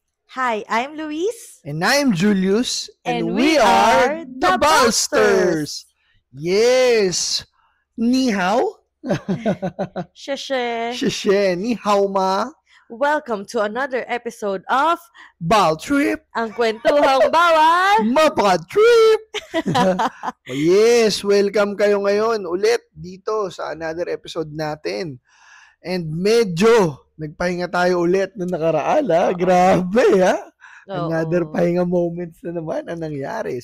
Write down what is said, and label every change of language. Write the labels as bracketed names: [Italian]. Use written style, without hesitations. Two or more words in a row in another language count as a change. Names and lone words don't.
[English] Hi, I'm Luis. And I'm Julius. And we are the Ballsters. Yes. [Chinese] Ni hao? Sheshe. Sheshe. Ni hao ma? [English] Welcome to another episode of Ball Trip. [Filipino] Ang Kwentuhang Bawal. Mapa-trip. [English] Yes, welcome [Filipino] kayo ngayon ulit dito sa [English] another episode [Filipino] natin. And medyo nagpahinga tayo ulit nung nakaraan. Grabe ha. Another pahinga moments na naman ang nangyari.